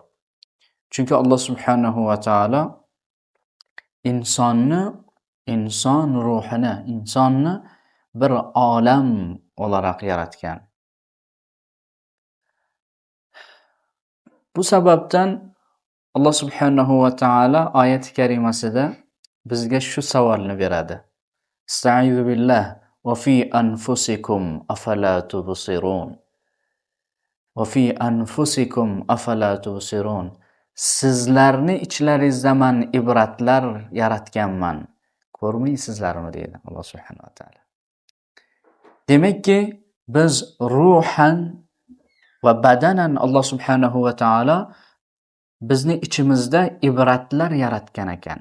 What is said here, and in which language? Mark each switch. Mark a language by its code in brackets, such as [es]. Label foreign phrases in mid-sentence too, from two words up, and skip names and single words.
[uz] Chunki Alloh subhanahu va taolo insonni bir olam olarak yaratgan. Bu sababdan Alloh subhanahu va taolo oyat-i karimasida bizga shu savolni beradi. [ar] أستعيذ بالله وفي أنفسكم أفلا تبصرون. وفي أنفسكم أفلا تبصرون. [uz] Sizlarni ichlaringizda men ibratlar yaratganman. Ko'rmaysizlarmi deydi Alloh subhanahu va taolo. Demakki, biz ruhan va badanan Alloh subhanahu va taolo bizni ichimizda ibratlar yaratgan ekan.